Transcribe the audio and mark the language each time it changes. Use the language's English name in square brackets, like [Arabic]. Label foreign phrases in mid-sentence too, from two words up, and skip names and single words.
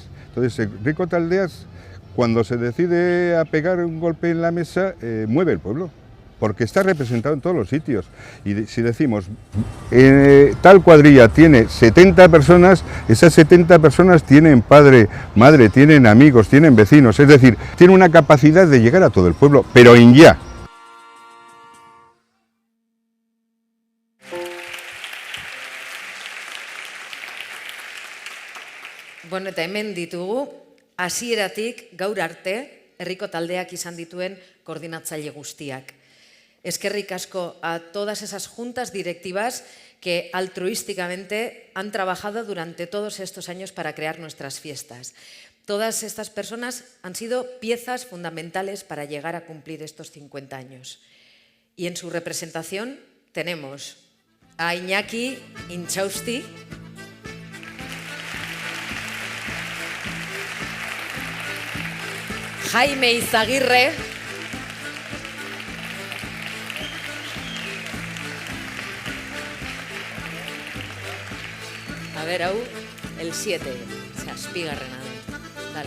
[Spanish] Entonces, Herriko Taldeak, cuando se decide a pegar un golpe en la mesa, mueve el pueblo, porque está representado en todos los sitios. Y si decimos, tal cuadrilla tiene 70 personas, esas 70 personas tienen padre, madre, tienen amigos, tienen vecinos, es decir, tiene una capacidad de llegar a todo el pueblo, pero en ya. [Basque] Eta hemen ditugu, hasieratik gaur arte, Herriko Taldeak izan dituen koordinatzaile guztiak. Eskerrik asko [Spanish] a todas esas juntas directivas que altruísticamente han trabajado durante todos estos años para crear nuestras fiestas. Todas estas personas han sido piezas fundamentales para llegar a cumplir estos 50 años. Y en su representación tenemos a Iñaki Intxausti, Jaime Izagirre, a ver, el 7, zazpigarrena, dale.